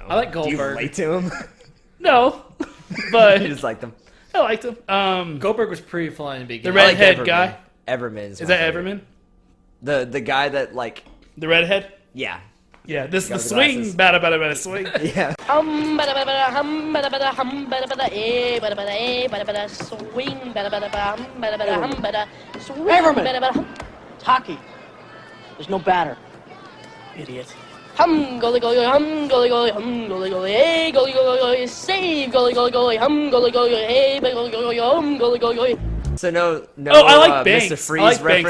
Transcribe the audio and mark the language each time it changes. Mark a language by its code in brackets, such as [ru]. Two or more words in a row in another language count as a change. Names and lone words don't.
[en] I like Do you Goldberg. relate to him? No, but You just like them. I liked him. Goldberg was pretty fun in the beginning. The I like redhead Everman. guy. Everman's Is my that favorite. Everman? The guy that like The redhead? yeah. Yeah, this is the Got the swing. glasses. Bada swing. Yeah. Bada bada hum bada bada hum bada bada bada bada swing bada bada hum bada swing Everman. bada bada hum. It's hockey. There's no batter. Idiot. Hum goalie goalie hum goalie goalie hum goalie goalie hey goalie goalie goalie save goalie goalie goalie hum goalie goalie hey goalie goalie hum goalie goalie. So no Oh, I like Banks. Mr. Freeze I like reference.